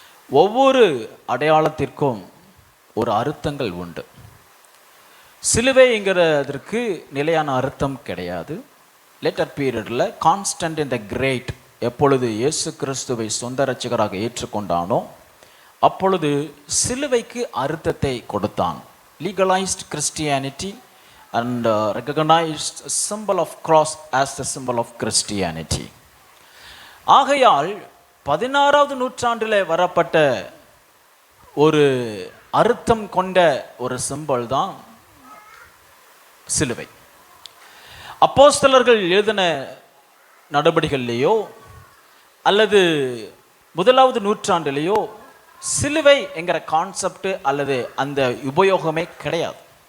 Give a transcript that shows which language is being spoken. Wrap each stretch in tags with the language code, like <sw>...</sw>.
<ta>ஒவ்வொரு அடையாளத்திற்கும் ஒரு அர்த்தங்கள் உண்டு. சிலுவைங்கிறதற்கு நிலையான அர்த்தம் கிடையாது. லேட்டர் பீரியடில் கான்ஸ்டன்ட் த கிரேட் எப்பொழுது இயேசு கிறிஸ்துவை சொந்த இரட்சகராக ஏற்றுக்கொண்டானோ அப்பொழுது சிலுவைக்கு அர்த்தத்தை கொடுத்தான்.</ta> <en>Legalised Christianity and recognized symbol of cross as the symbol of Christianity.</en> <ta>ஆகையால் 16வது நூற்றாண்டில் வரப்பட்ட ஒரு அர்த்தம் கொண்ட ஒரு சிம்பல் தான் சிலுவை. அப்போஸ்தலர்கள் எழுதின நடபடிகளிலேயோ அல்லது 1வது நூற்றாண்டிலேயோ சிலுவை என்கிற கான்செப்ட் அல்லது அந்த உபயோகமே கிடையாது.</ta>